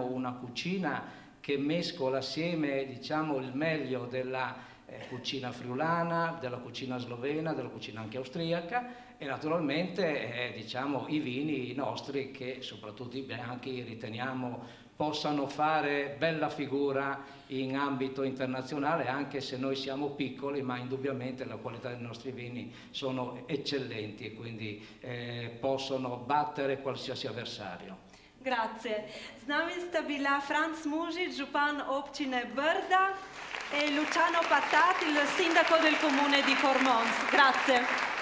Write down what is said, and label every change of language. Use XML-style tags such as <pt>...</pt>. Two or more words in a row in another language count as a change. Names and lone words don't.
<it>una cucina che mescola assieme diciamo, il meglio della cucina friulana, della cucina slovena, della cucina anche austriaca e naturalmente diciamo, i vini nostri che soprattutto i bianchi riteniamo possano fare bella figura in ambito internazionale anche se noi siamo piccoli, ma indubbiamente la qualità dei nostri vini sono eccellenti e quindi possono battere qualsiasi avversario. Grazie.</it> <sl>Z nami sta bila Franz Mužič, župan občine Brda,</sl> <it>e Luciano Patat, il sindaco del comune di Cormons. Grazie.</it>